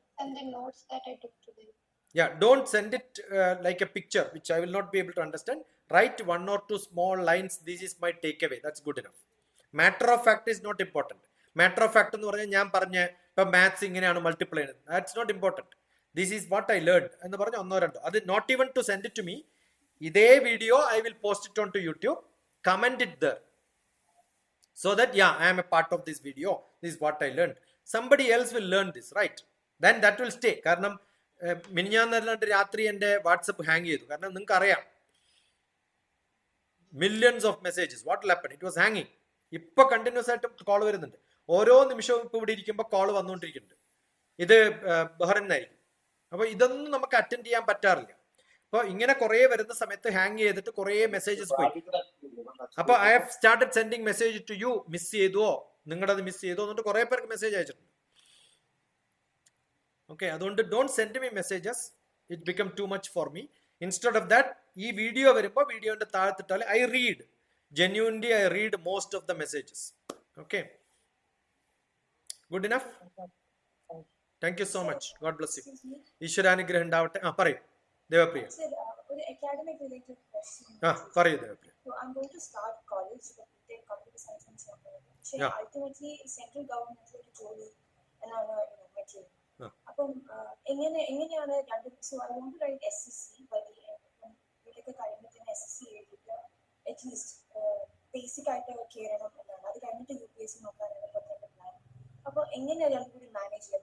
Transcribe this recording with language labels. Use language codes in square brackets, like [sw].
[en] And the notes that I took today. Yeah, don't send it like a picture, which I will not be able to understand. Write 1 or 2 small lines. This is my takeaway. That's good enough. Matter of fact is not important. Matter of fact [ml] എന്ന് പറഞ്ഞാൽ ഞാൻ പറഞ്ഞ ഇപ്പം maths ഇങ്ങനെയാണ് multiply ചെയ്യുന്നത്, [en] That's not important. This is what I learn [ml] എന്ന് പറഞ്ഞ ഒന്നോ രണ്ടോ, അത് [en] Not even to send it to me. [ml] ഇതേ video [en] I will post it on to YouTube, comment it there so that I am a part of this video, this is what I learned, somebody else will learn this, right? Then that will stay. [ml] കാരണം മിനിഞ്ഞാന്നല്ലാണ്ട് രാത്രി എൻ്റെ WhatsApp hang ചെയ്തു. കാരണം നിങ്ങൾക്ക് അറിയാം, [en] Millions of messages, what will happen, it was ഹാങ്ങിങ്. [ml] ഇപ്പൊ continuous ആയിട്ട് കോൾ വരുന്നുണ്ട്, ഓരോ നിമിഷവും ഇപ്പൊ ഇവിടെ ഇരിക്കുമ്പോൾ കോൾ വന്നുകൊണ്ടിരിക്കുന്നുണ്ട്. ഇത് ബഹ്റിനായിരിക്കും. അപ്പൊ ഇതൊന്നും നമുക്ക് അറ്റൻഡ് ചെയ്യാൻ പറ്റാറില്ല. അപ്പൊ ഇങ്ങനെ കുറെ വരുന്ന സമയത്ത് ഹാങ് ചെയ്തിട്ട് കുറെ മെസ്സേജസ് പോയി. അപ്പൊ [en] I have started sending message to you, [ml] miss ചെയ്തോ, നിങ്ങളത് മിസ് ചെയ്തോ എന്നിട്ട് കുറെ പേർക്ക് മെസ്സേജ് അയച്ചിട്ടുണ്ട്. [en] Okay, അതുകൊണ്ട് don't send me messages, it become too much for me. Instead of that [ml] ഈ വീഡിയോ വരുമ്പോൾ വീഡിയോന്റെ താഴത്തിട്ടാൽ [en] I read, genuinely I read most of the messages. Okay, good enough. Thank you so much, God bless you. [ml] ഈശ്വരാനുഗ്രഹം ഉണ്ടാവട്ടെ. പറയൂ ദേവപ്രിയ. [en] ഒരു academic related question. [ml] പറയൂ Devapriya. [en] So I'm going to start college, take computer science and so on. [ml] പക്ഷേ ultimately central government ഒരു ജോലി എന്നാണ് മറ്റേ. അപ്പം എങ്ങനെയാണ് രണ്ട്, [en] so I want to write SSC [ml] ഇതൊക്കെ കഴിയുമ്പോൾ SSC എഴുതിയിട്ട് അറ്റ്ലീസ്റ്റ് ബേസിക് ആയിട്ട് കയറണം എന്നാണ്. അത് കഴിഞ്ഞിട്ട് UPSC നോക്കാനാണ് ഇപ്പോഴത്തെ പ്ലാൻ. അപ്പോൾ എങ്ങനെയാണ് രണ്ടും കൂടി മാനേജ് ചെയ്യുക?